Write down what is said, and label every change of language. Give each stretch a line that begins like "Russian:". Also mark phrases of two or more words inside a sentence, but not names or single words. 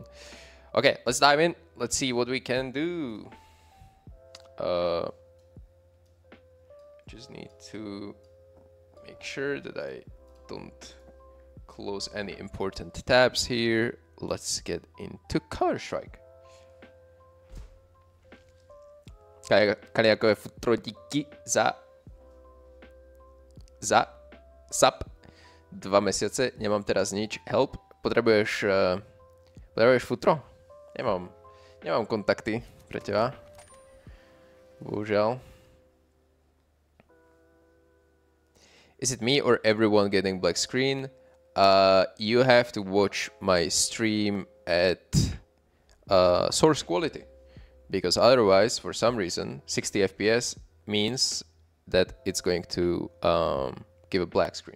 English: Okay, let's dive in. Let's see what we can do. Just need to make sure that I don't close any important tabs here. Let's get into Counter-Strike.
Slovak: Kaliako futro díky za sap. 2 mesiace, nemám teraz nič. Help, potrebuješ futro? Nemám kontakty pre teba. Bohužiaľ.
English: Is it me or everyone getting black screen? You have to watch my stream at source quality, because otherwise, for some reason, 60 FPS means that it's going to give a black screen.